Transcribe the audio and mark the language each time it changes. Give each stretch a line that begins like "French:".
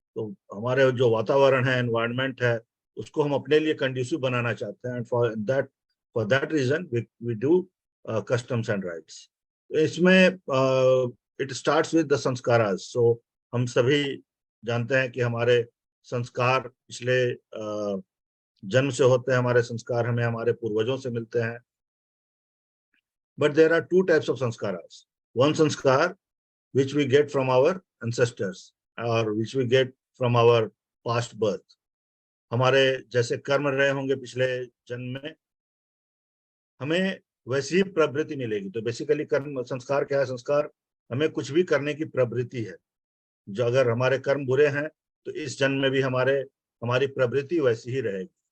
Hindi: तो हमारे जो वातावरण है, एनवायरनमेंट है, उसको हम अपने लिए कंड्यूसिव बनाना चाहते हैं.
English: And for that reason we do customs and rites. इसमें it starts with the sanskaras.
Hindi: सो हम सभी जानते हैं कि हमारे संस्कार पिछले जन्म से होते हैं. हमारे संस्कार हमें हमारे पूर्वजों से मिलते हैं.
English: But there are two types of sanskaras. One sanskar which we get from our ancestors or which we get from our past birth.
Hindi: हमारे जैसे कर्म रहे होंगे पिछले जन्म में, हमें वैसी ही प्रवृत्ति मिलेगी. तो बेसिकली कर्म संस्कार क्या है? संस्कार हमें कुछ भी करने की प्रवृत्ति है. जो अगर हमारे कर्म बुरे हैं तो इस जन्म में भी हमारी प्रवृत्ति वैसी ही रहेगी.